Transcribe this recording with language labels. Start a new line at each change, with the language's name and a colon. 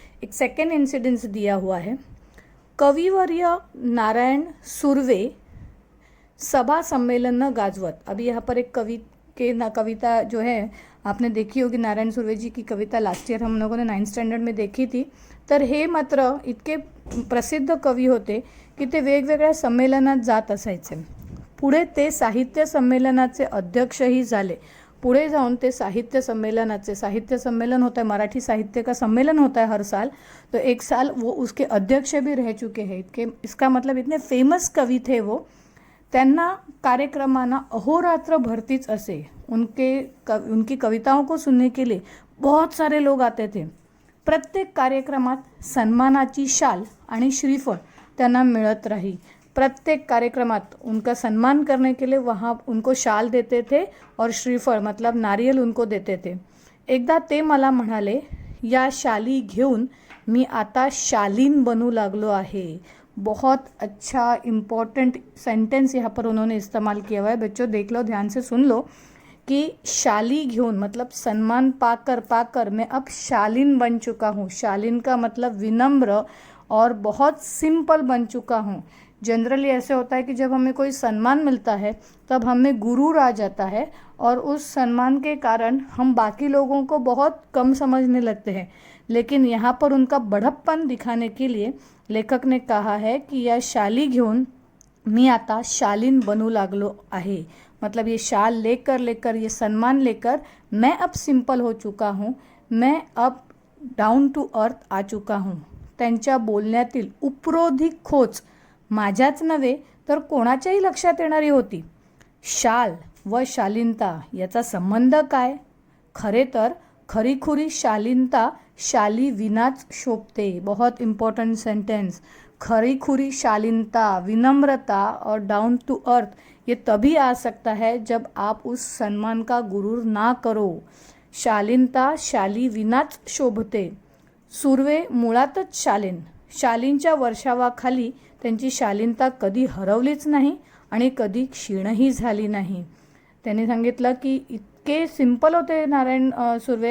Hindi: एक second incidence दिया हुआ है.
Marathi: कविवर्य नारायण सुर्वे सभा सम्मेलन न गाजवत.
Hindi: अभी यहाँ पर एक कविता जो है आपने देखी होगी, नारायण सुर्वे जी की कविता लास्ट ईयर हम लोगों ने 9th स्टँडर्ड में देखी थी.
Marathi: तर हे मात्र इतके प्रसिद्ध कवी होते की ते वेगवेगळ्या संमेलनात जात असायचे. पुढे ते साहित्य संमेलनाचे अध्यक्षही झाले.
Hindi: पुढे जाऊन ते साहित्य सम्मेलन होता है, मराठी साहित्य का सम्मेलन होता है हर साल, तो एक साल वो उसके अध्यक्ष भी रह चुके हैं. इसका मतलब इतने फेमस कवि थे वो.
Marathi: त्यांना कार्यक्रमांना अहोरात्र भरतीच असे.
Hindi: उनकी कविताओं को सुनने के लिए बहुत सारे लोग आते थे.
Marathi: प्रत्येक कार्यक्रमात सन्मानाची शाल आणि श्रीफळ त्यांना मिळत रही.
Hindi: प्रत्येक कार्यक्रमात उनका सम्मान करने के लिए वहाँ उनको शाल देते थे और श्रीफळ मतलब नारियल उनको देते थे.
Marathi: एकदा ते मला म्हणाले, या शाली घेऊन मी आता शालीन बनू लागलो आहे.
Hindi: बहुत अच्छा इम्पॉर्टेंट सेंटेंस यहाँ पर उन्होंने इस्तेमाल किया हुआ है. बच्चों देख लो, ध्यान से सुन लो कि शाली घेऊन मतलब सम्मान पाकर मैं अब शालीन बन चुका हूँ. शालीन का मतलब विनम्र और बहुत सिंपल बन चुका हूँ. जनरली ऐसे होता है कि जब हमें कोई सम्मान मिलता है तब हमें गुरूर आ जाता है और उस सम्मान के कारण हम बाकी लोगों को बहुत कम समझने लगते हैं. लेकिन यहाँ पर उनका बड़प्पन दिखाने के लिए लेखक ने कहा है कि
Marathi: या शाली घेऊन मी आता शालीन बनू लागलो आहे.
Hindi: मतलब ये शाल लेकर ये सम्मान लेकर मैं अब सिंपल हो चुका हूँ, मैं अब डाउन टू अर्थ आ चुका हूँ.
Marathi: त्यांच्या बोलण्यातील उपरोधिक खोच माझ्याच नव्हे तर कोणाच्याही लक्षात येणारी होती. शाल व शालीनता याचा संबंध काय? खरे तर खरीखुरी शालीनता शाली विनाच शोभते.
Hindi: बहुत इम्पॉर्टेंट सेंटेंस. खरीखुरी शालीनता, विनम्रता और डाउन टू अर्थ ये तभी आ सकता है जब आप उस सम्मान का गुरूर ना करो.
Marathi: शालीनता शाली विनाच शोभते. सुर्वे मुळातच शालीन. शालींच्या वर्षावाखाली त्यांची शालीनता कधी हरवलीच नाही आणि कधी क्षीणही झाली नाही. त्यांनी सांगितलं की इतके सिंपल होते नारायण सुर्वे.